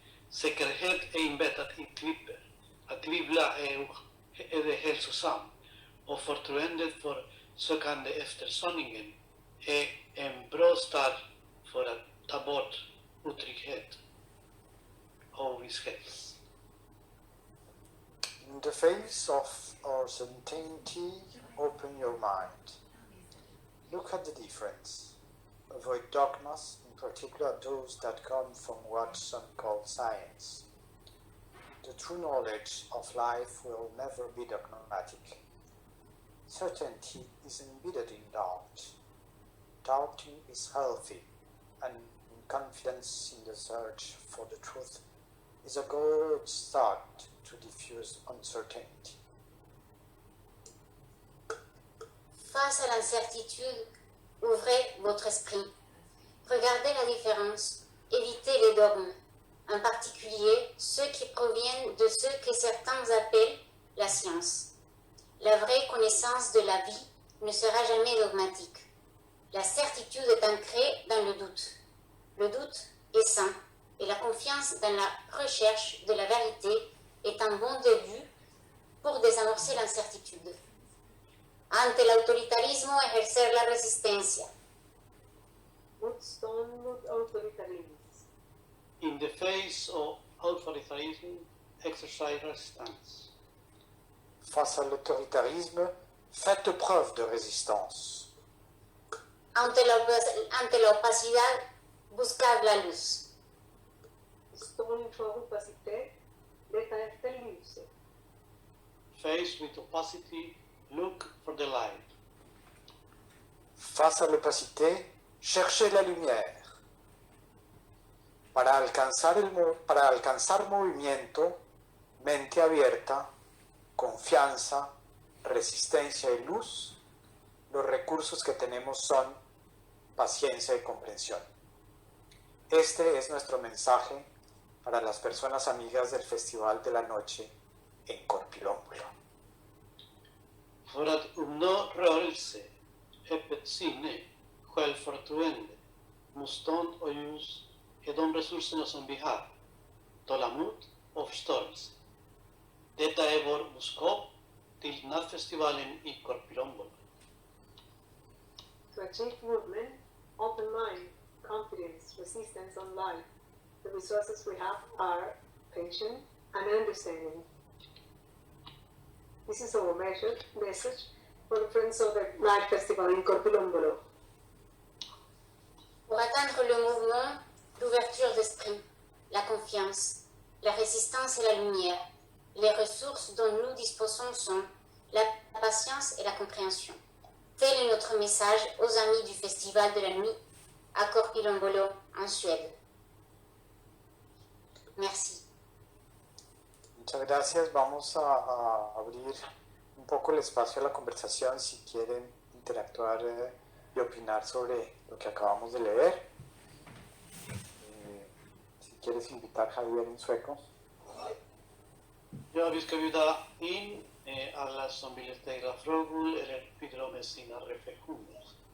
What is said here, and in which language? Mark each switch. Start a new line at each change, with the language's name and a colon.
Swedish: Säkerhet är inbäddat i tvivel. Att tvivla är det hälsosamt, och förtroendet för sökande efter sanningen är en bra start för att ta bort otrygghet och ovisshet.
English: In the face of uncertainty, open your mind. Look at the difference. Avoid dogmas, in particular those that come from what some call science. The true knowledge of life will never be dogmatic. Certainty is embedded in doubt. Doubting is healthy, and confidence in the search for the truth is a good start to diffuse uncertainty.
French: Face à l'incertitude, ouvrez votre esprit. Regardez la différence. Évitez les dogmes, en particulier ceux qui proviennent de ce que certains appellent la science. La vraie connaissance de la vie ne sera jamais dogmatique. La certitude est ancrée dans le doute. Le doute est sain, et la confiance dans la recherche de la vérité est un bon début pour désamorcer l'incertitude.
Spanish: Ante el autoritarismo, ejercer la resistencia.
Swedish: Motstånd autoritarism.
English: In the face of authoritarianism, exercise resistance.
French: Face à l'autoritarisme, faites preuve de résistance.
Spanish: Ante la opacidad, buscad la luz.
Swedish: Står inför opacitet, leta efter ljuset.
English: Faced with opacity, look for the light.
French: Face à l'opacité, cherchez la lumière.
Spanish: Para alcanzar movimiento, mente abierta, confianza, resistencia y luz, los recursos que tenemos son paciencia y comprensión. Este es nuestro mensaje para las personas amigas del Festival de la Noche en Korpilombolo.
Swedish: För att uppnå rörelse, öppet sinne, självförtroende, motstånd och ljus är de resurserna som vi har, tålamod och förståelse. Detta är vår budskap till nattfestivalen i Korpilombolo.
English: To achieve movement, open mind, confidence, resistance on life. The resources we have are patience and understanding. This is our message for the friends of the Night Festival in Korpilombolo.
French: Pour atteindre le mouvement, l'ouverture d'esprit, la confiance, la résistance et la lumière, les ressources dont nous disposons sont la patience et la compréhension. Tel est notre message aux amis du Festival de la Nuit à Korpilombolo, en Suède. Merci.
Spanish: Muchas gracias. Vamos a abrir un poco el espacio a la conversación si quieren interactuar y opinar sobre lo que acabamos de leer. Si quieres invitar a Javier en sueco.
Swedish: Ja, vi ska bjuda in alla som vill ställa frågor eller bidra med sina reflektioner.